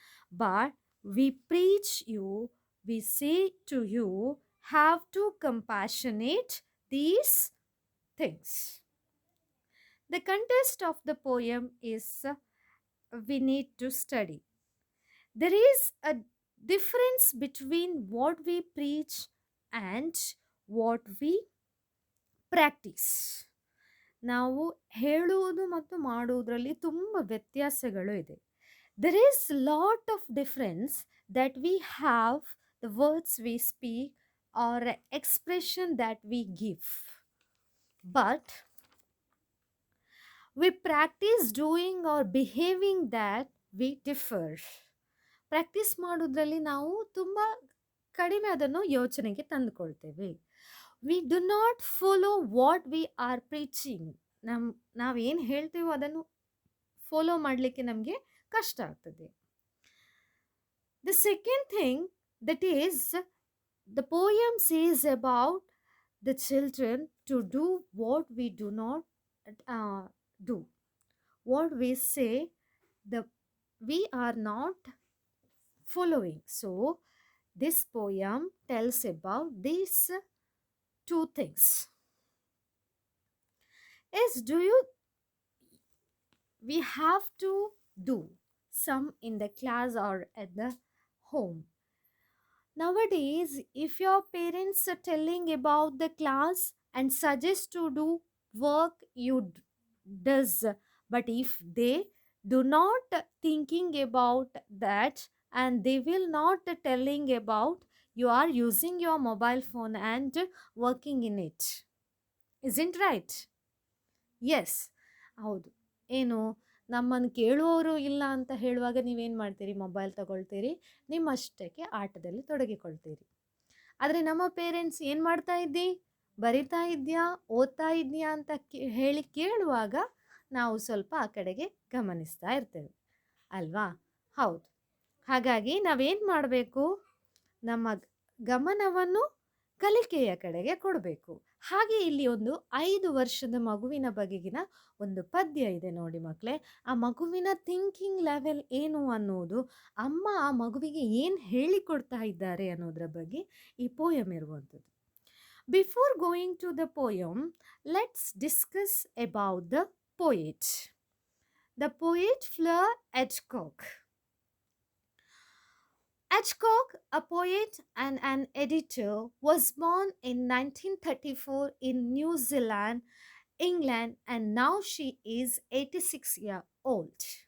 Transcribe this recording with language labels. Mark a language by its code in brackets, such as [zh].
[en] But we preach you, we say to you, have to compassionate these things. The context of the poem is we need to study. There is a difference between what we preach and what we practice. [kn] ನಾವು ಹೇಳುವುದು ಮತ್ತು ಮಾಡುವುದರಲ್ಲಿ ತುಂಬ ವ್ಯತ್ಯಾಸಗಳು ಇದೆ. [en] There is lot of difference that we have, the words we speak or expression that we give. But we practice doing or behaving that we differ. [kn] Practice ಮಾಡೋದ್ರಲ್ಲಿ ನಾವು ತುಂಬ ಕಡಿಮೆ ಅದನ್ನು ಯೋಚನೆಗೆ ತಂದುಕೊಳ್ತೇವೆ. [en] We do not follow what we are preaching. [kn] ನಾವೇನು ಹೇಳ್ತೇವೋ ಅದನ್ನು follow ಮಾಡಲಿಕ್ಕೆ ನಮಗೆ ಕಷ್ಟ ಆಗ್ತದೆ. [en] The second thing that is the poem says about the children to do what we do not do. What we say, we are not following. So this poem tells about these two things. Yes, we have to do some in the class or at the home. Nowadays, if your parents are telling about the class and suggest to do work, you does. But if they do not thinking about that and they will not telling about, you are using your mobile phone and working in it. Isn't right? Yes. ಹೌದು. [kn] ಏನು, ನಮ್ಮನ್ನು ಕೇಳುವವರು ಇಲ್ಲ ಅಂತ ಹೇಳುವಾಗ ನೀವೇನು ಮಾಡ್ತೀರಿ? Mobile ತಗೊಳ್ತೀರಿ, ನಿಮ್ಮಷ್ಟಕ್ಕೆ ಆಟದಲ್ಲಿ ತೊಡಗಿಕೊಳ್ತೀರಿ. ಆದರೆ ನಮ್ಮ ಪೇರೆಂಟ್ಸ್ ಏನು ಮಾಡ್ತಾ ಇದ್ದಿ, ಬರಿತಾ ಇದೆಯಾ, ಓದ್ತಾ ಇದೆಯಾ ಅಂತ ಹೇಳಿ ಕೇಳುವಾಗ ನಾವು ಸ್ವಲ್ಪ ಆ ಕಡೆಗೆ ಗಮನಿಸ್ತಾ ಇರ್ತೇವೆ ಅಲ್ವಾ? ಹೌದು. ಹಾಗಾಗಿ ನಾವೇನು ಮಾಡಬೇಕು, ನಮ್ಮ ಗಮನವನ್ನು ಕಲಿಕೆಯ ಕಡೆಗೆ ಕೊಡಬೇಕು. ಹಾಗೆ ಇಲ್ಲಿ ಒಂದು 5 ವರ್ಷದ ಮಗುವಿನ ಬಗೆಗಿನ ಒಂದು ಪದ್ಯ ಇದೆ ನೋಡಿ ಮಕ್ಕಳೇ. ಆ ಮಗುವಿನ [en] thinking level [kn] ಏನು ಅನ್ನೋದು, ಅಮ್ಮ ಆ ಮಗುವಿಗೆ ಏನು ಹೇಳಿಕೊಡ್ತಾ ಇದ್ದಾರೆ ಅನ್ನೋದ್ರ ಬಗ್ಗೆ ಈ ಪೋಯಮ್ ಇರುವಂಥದ್ದು. [en] Before going to the poem, let's discuss about the poet. The poet Fleur Edgecock. Edgecock, a poet and an editor, was born in 1934 in New Zealand, England, and now she is 86 years old.